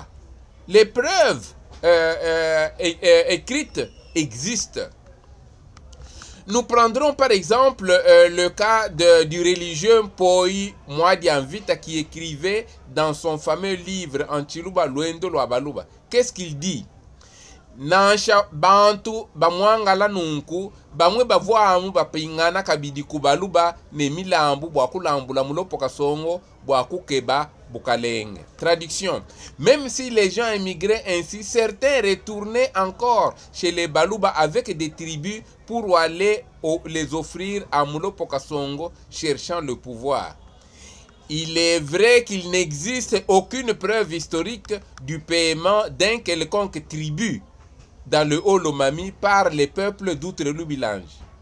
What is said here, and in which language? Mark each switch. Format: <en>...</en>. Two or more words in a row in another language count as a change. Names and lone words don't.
<fr>Les preuves écrites existent. Nous prendrons par exemple le cas du religieux Poi Mwadianvita qui écrivait dans son fameux livre en Chiluba Luendo Lwabaluba. Qu'est-ce qu'il dit?</fr> <lu>Nansha bantu bamwangala nunku bamwe bavwamu bapingana kabidi kubaluba ne milambu bwakulambula mulopoka songo bwakukeba bukalenge.</lu> <fr>Traduction: même si les gens émigraient ainsi, certains retournaient encore chez les Baluba avec des tribus pour aller les offrir à Mulopoka Songo cherchant le pouvoir. Il est vrai qu'il n'existe aucune preuve historique du paiement d'un quelconque tribut dans le Haut Lomami par les peuples d'Outre-Lubilange.</fr>